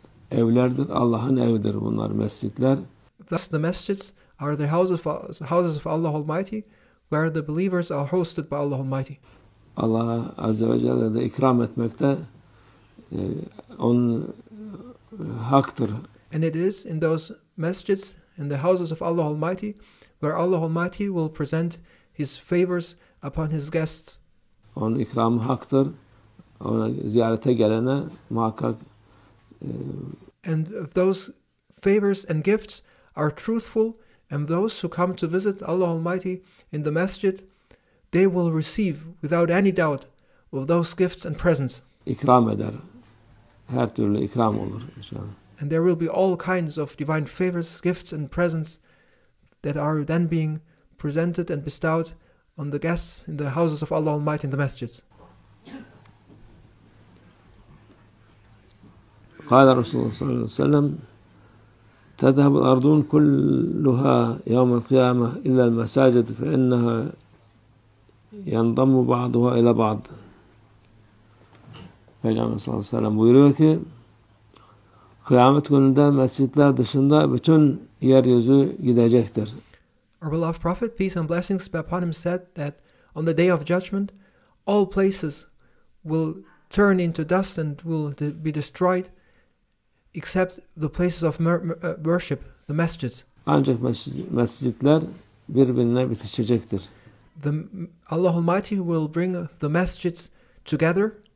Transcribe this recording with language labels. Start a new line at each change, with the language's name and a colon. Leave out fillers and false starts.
Turkish: Evlerdir, Allah'ın evidir bunlar mescitler.
English: Thus the masjids are the houses of Allah Almighty, where the believers are hosted by Allah Almighty.
Turkish: Allah Azze ve Celle de ikram etmekte onun haktır.
English: And it is in those masjids, in the houses of Allah Almighty, where Allah Almighty will present His favors upon His guests.
Turkish: Onun ikramı haktır. Ona ziyarete gelene muhakkak
English: and those favors and gifts are truthful, and those who come to visit Allah Almighty in the masjid, they will receive without any doubt of those gifts and presents.
Turkish: İkram eder. Her türlü ikram olur inşallah.
English: And there will be all kinds of divine favors, gifts and presents that are then being presented and bestowed on the guests in the houses of Allah Almighty in the masjids.
Arabic: قال رسول الله صلى الله عليه وسلم تذهب الأرضون كلها يوم القيامة إلا المساجد فإنها ينضم بعضها إلى بعض.
Turkish: Peygamber sallallahu aleyhi ve sellem buyuruyor ki kıyamet gününde mescitler dışında bütün yeryüzü gidecektir.
English: Our beloved Prophet, peace and blessings be upon him, said that on the day of judgment all places will turn into dust and will be destroyed except the places of worship, the masjids.
Turkish: Ancak mescitler birbirine bitişecektir.
English: Allah Almighty will bring the masjids together.